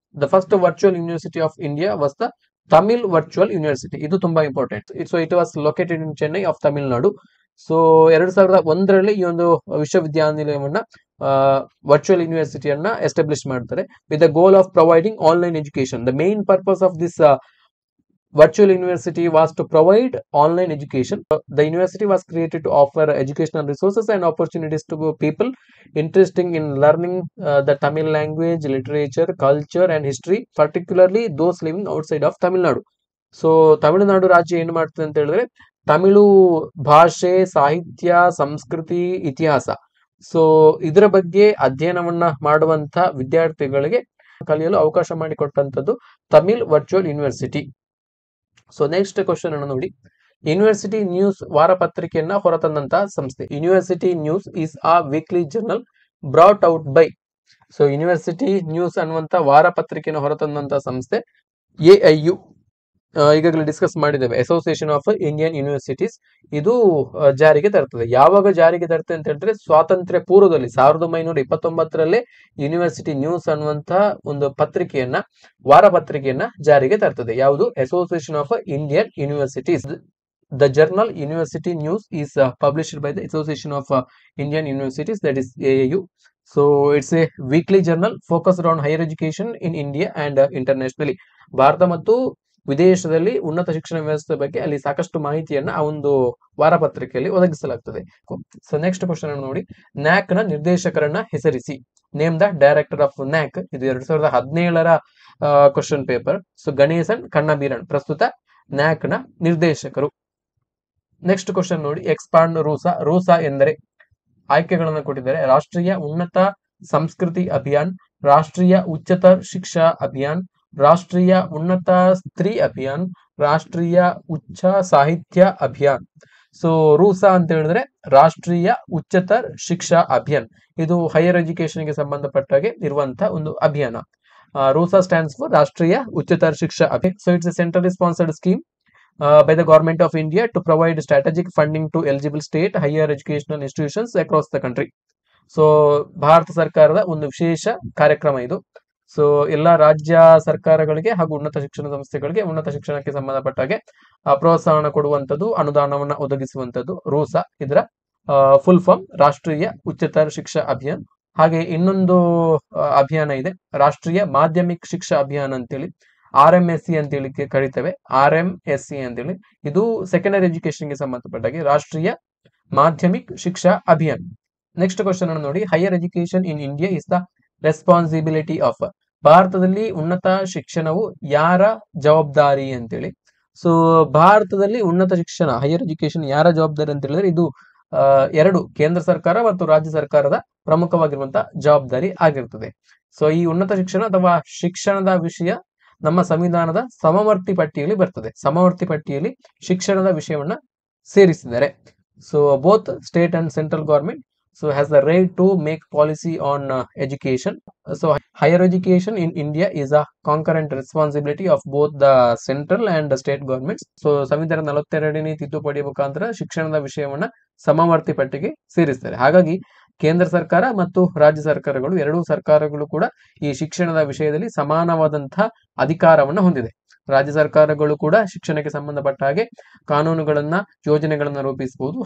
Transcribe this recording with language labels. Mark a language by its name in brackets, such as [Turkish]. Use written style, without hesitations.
[English] The first virtual university of India was the Tamil virtual university. [Kannada] ಇದು ತುಂಬಾ important. [English] So it was located in Chennai of Tamil Nadu. [Kannada] So 2001ರಲ್ಲಿ ಈ ಒಂದು ವಿಶ್ವವಿದ್ಯಾನಿಲಯವನ್ನ virtual ಯೂನಿವರ್ಸಿಟಿಯನ್ನ establish ಮಾಡ್ತಾರೆ [English] With the goal of providing online education. The main purpose of this virtual university was to provide online education. The university was created to offer educational resources and opportunities to people interested in learning the Tamil language, literature, culture and history, particularly those living outside of Tamil Nadu. [Kannada] So Tamil Nadu ರಾಜ್ಯ ಏನು ಮಾಡ್ತದೆ ಅಂತ ಹೇಳಿದ್ರೆ, ತಮಿಳು ಭಾಷೆ, ಸಾಹಿತ್ಯ, ಸಂಸ್ಕೃತಿ, ಇತಿಹಾಸ so ಇದರ ಬಗ್ಗೆ ಅಧ್ಯಯನವನ್ನ ಮಾಡುವಂತ ವಿದ್ಯಾರ್ಥಿಗಳಿಗೆ ಕಲಿಯಲು ಅವಕಾಶ ಮಾಡಿಕೊಟ್ಟಂತದ್ದು Tamil virtual university. So next question ಅನ್ನು ನೋಡಿ, ಯೂನಿವರ್ಸಿಟಿ ನ್ಯೂಸ್ ವಾರಪತ್ರಿಕೆಯನ್ನ ಹೊರತಂದಂತಹ ಸಂಸ್ಥೆ? [English] University news is a weekly journal brought out by. [Kannada] So university news ಅನ್ನುವಂತ ವಾರಪತ್ರಿಕೆಯನ್ನು ಹೊರತಂದಂತಹ ಸಂಸ್ಥೆ AIU. ಈಗಾಗಲೇ ಡಿಸ್ಕಸ್ ಮಾಡಿದ್ದೇವೆ, ಅಸೋಸಿಯೇಷನ್ ಆಫ್ ಇಂಡಿಯನ್ ಯೂನಿವರ್ಸಿಟೀಸ್. ಇದು ಜಾರಿಗೆ ತರ್ತದೆ. ಯಾವಾಗ ಜಾರಿಗೆ ತರ್ತದೆ ಅಂತ ಹೇಳಿದ್ರೆ, ಸ್ವಾತಂತ್ರ್ಯ ಪೂರ್ವದಲ್ಲಿ 1929ರಲ್ಲೇ ಯೂನಿವರ್ಸಿಟಿ ನ್ಯೂಸ್ ಅನ್ನುವಂತ ಒಂದು ಪತ್ರಿಕೆಯನ್ನ, ವಾರಪತ್ರಿಕೆಯನ್ನ ಜಾರಿಗೆ ತರ್ತದೆ. ಯಾವುದು? Association of Indian universities. [English] The journal University News is published by the Association of Indian Universities, that is AIU. So it's a weekly journal focused on higher education in India and internationally. [Kannada] Bharat ಮತ್ತು ವಿದೇಶದಲ್ಲಿ ಉನ್ನತ ಶಿಕ್ಷಣ ವ್ಯವಸ್ಥೆ ಬಗ್ಗೆ ಅಲ್ಲಿ ಸಾಕಷ್ಟು ಮಾಹಿತಿಯನ್ನ ಆ ಒಂದು ವಾರಪತ್ರಿಕೆಯಲ್ಲಿ ಒದಗಿಸಲಾಗ್ತದೆ. ಸೊ ನೆಕ್ಸ್ಟ್ ಕ್ವಶನ್ ಅನ್ನು ನೋಡಿ, ನ್ಯಾಕ್ ನ ನಿರ್ದೇಶಕರನ್ನ ಹೆಸರಿಸಿ. [English] Name the director of NAAC. [Kannada] ಇದು 2017ರ ಕ್ವಶನ್ ಪೇಪರ್. ಸೊ ಗಣೇಶನ್ ಕಣ್ಣಬೀರನ್ ಪ್ರಸ್ತುತ ನ್ಯಾಕ್ ನ ನಿರ್ದೇಶಕರು. ನೆಕ್ಸ್ಟ್ ಕ್ವಶನ್ ನೋಡಿ, [English] Expand RUSA. [Kannada] ರೂಸಾ ಎಂದರೆ ಆಯ್ಕೆಗಳನ್ನು ಕೊಟ್ಟಿದ್ದಾರೆ. ರಾಷ್ಟ್ರೀಯ ಉನ್ನತ ಸಂಸ್ಕೃತಿ ಅಭಿಯಾನ್, ರಾಷ್ಟ್ರೀಯ ಉಚ್ಚತರ ಶಿಕ್ಷಾ ಅಭಿಯಾನ್, ರಾಷ್ಟ್ರೀಯ ಉನ್ನತ ಸ್ತ್ರೀ ಅಭಿಯಾನ್, ರಾಷ್ಟ್ರೀಯ ಉಚ್ಚ ಸಾಹಿತ್ಯ ಅಭಿಯಾನ್. ಸೊ ರೂಸಾ ಅಂತ ಹೇಳಿದ್ರೆ ರಾಷ್ಟ್ರೀಯ ಉಚ್ಚತರ ಶಿಕ್ಷಾ ಅಭಿಯಾನ್. ಇದು ಹೈಯರ್ ಎಜುಕೇಶನ್ ಗೆ ಸಂಬಂಧಪಟ್ಟಾಗೆ ಇರುವಂತಹ ಒಂದು ಅಭಿಯಾನ. [English] RUSA stands for Rashtriya Uchchatar Shiksha Abhiyan. So it's a centrally sponsored scheme by the government of India to provide strategic funding to eligible state higher educational institutions across the country. [Kannada] So Bharat ಸರ್ಕಾರದ ಒಂದು ವಿಶೇಷ ಕಾರ್ಯಕ್ರಮ ಇದು. ಸೊ ಎಲ್ಲಾ ರಾಜ್ಯ ಸರ್ಕಾರಗಳಿಗೆ ಹಾಗೂ ಉನ್ನತ ಶಿಕ್ಷಣ ಸಂಸ್ಥೆಗಳಿಗೆ ಉನ್ನತ ಶಿಕ್ಷಣಕ್ಕೆ ಸಂಬಂಧಪಟ್ಟ ಹಾಗೆ ಪ್ರೋತ್ಸಾಹನ ಕೊಡುವಂತದ್ದು, ಅನುದಾನವನ್ನ ಒದಗಿಸುವಂತದ್ದು ರೂಸಾ. ಇದರ ಫುಲ್ ಫಾರ್ಮ್ ರಾಷ್ಟ್ರೀಯ ಉಚ್ಚತರ ಶಿಕ್ಷಾ ಅಭಿಯಾನ್. ಹಾಗೆ ಇನ್ನೊಂದು ಅಭಿಯಾನ ಇದೆ, ರಾಷ್ಟ್ರೀಯ ಮಾಧ್ಯಮಿಕ ಶಿಕ್ಷಾ ಅಭಿಯಾನ ಅಂತೇಳಿ, RMSC ಅಂತೇಳಿ ಕರಿತೇವೆ. RMSC ಅಂತೇಳಿ ಇದು ಸೆಕೆಂಡರಿ ಎಜುಕೇಶನ್ ಗೆ ಸಂಬಂಧಪಟ್ಟಾಗೆ ರಾಷ್ಟ್ರೀಯ ಮಾಧ್ಯಮಿಕ್ ಶಿಕ್ಷಾ ಅಭಿಯಾನ್. ನೆಕ್ಸ್ಟ್ ಕ್ವಶನ್ ಅನ್ನು ನೋಡಿ, [English] Higher education in India is the responsibility of. [Kannada] ಭಾರತದಲ್ಲಿ ಉನ್ನತ ಶಿಕ್ಷಣವು ಯಾರ ಜವಾಬ್ದಾರಿ ಅಂತೇಳಿ. ಸೊ ಭಾರತದಲ್ಲಿ ಉನ್ನತ ಶಿಕ್ಷಣ ಹೈಯರ್ ಎಜುಕೇಶನ್ ಯಾರ ಜವಾಬ್ದಾರಿ ಅಂತ ಹೇಳಿದ್ರೆ ಇದು ಎರಡು ಕೇಂದ್ರ ಸರ್ಕಾರ ಮತ್ತು ರಾಜ್ಯ ಸರ್ಕಾರದ ಪ್ರಮುಖವಾಗಿರುವಂತಹ ಜವಾಬ್ದಾರಿ ಆಗಿರ್ತದೆ. ಸೊ ಈ ಉನ್ನತ ಶಿಕ್ಷಣ ಅಥವಾ ಶಿಕ್ಷಣದ ವಿಷಯ ನಮ್ಮ ಸಂವಿಧಾನದ ಸಮವರ್ತಿ ಪಟ್ಟಿಯಲ್ಲಿ ಬರ್ತದೆ. ಸಮವರ್ತಿ ಪಟ್ಟಿಯಲ್ಲಿ ಶಿಕ್ಷಣದ ವಿಷಯವನ್ನ ಸೇರಿಸಿದ್ದಾರೆ. [English] So both state and central government so has the right to make policy on education. So higher education in India is a concurrent responsibility of both the central and the state governments. [Kannada] So ಸಂವಿಧಾನ 42ನೇ ತಿದ್ದುಪಡಿ ಮುಖಾಂತರ ಶಿಕ್ಷಣದ ವಿಷಯವನ್ನ ಸಮವರ್ತಿ ಪಟ್ಟಿಗೆ ಸೇರಿಸ್ತಾರೆ. ಹಾಗಾಗಿ ಕೇಂದ್ರ ಸರ್ಕಾರ ಮತ್ತು ರಾಜ್ಯ ಸರ್ಕಾರಗಳು ಎರಡೂ ಸರ್ಕಾರಗಳು ಕೂಡ ಈ ಶಿಕ್ಷಣದ ವಿಷಯದಲ್ಲಿ ಸಮಾನವಾದಂತಹ ಅಧಿಕಾರವನ್ನು ಹೊಂದಿದೆ. ರಾಜ್ಯ ಸರ್ಕಾರಗಳು ಕೂಡ ಶಿಕ್ಷಣಕ್ಕೆ ಸಂಬಂಧಪಟ್ಟ ಹಾಗೆ ಕಾನೂನುಗಳನ್ನ ಯೋಜನೆಗಳನ್ನ ರೂಪಿಸಬಹುದು.